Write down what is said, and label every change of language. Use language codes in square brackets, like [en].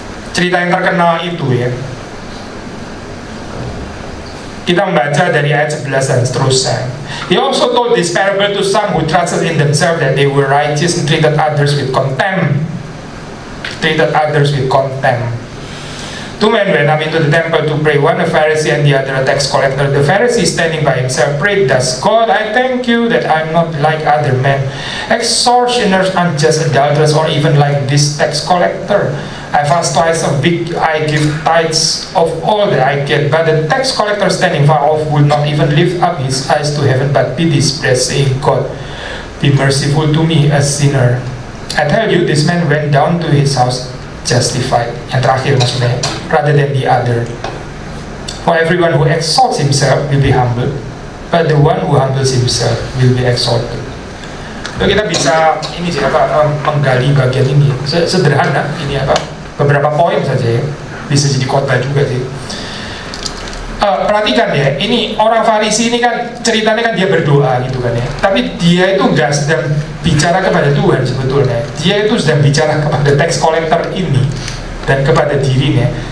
[id] Cerita yang terkenal itu ya, kita membaca dari ayat 11 dan seterusnya. [en] He also told this parable to some who trusted in themselves that they were righteous and treated others with contempt. Treated others with contempt. Two men went up into the temple to pray, one a Pharisee and the other a tax collector. The Pharisee, standing by himself, prayed thus: God, I thank you that I am not like other men, extortioners, unjust, adulterers, or even like this tax collector. I fast twice a week, I give tithes of all that I get. But the tax collector, standing far off, would not even lift up his eyes to heaven, but beat his breast, saying, God, be merciful to me, a sinner. I tell you, this man went down to his house justified. [id] Yang terakhir maksudnya, [en] rather than the other. For everyone who exalts himself will be humbled, but the one who humbles himself will be exalted. [id] Lalu kita bisa ini sih menggali bagian ini sederhana ini beberapa poin saja ya, bisa jadi khotbah juga sih. Perhatikan ya, ini orang Farisi ini kan ceritanya kan dia berdoa gitu kan ya, tapi dia itu nggak sedang bicara kepada Tuhan sebetulnya, dia itu sedang bicara kepada tax collector ini dan kepada dirinya.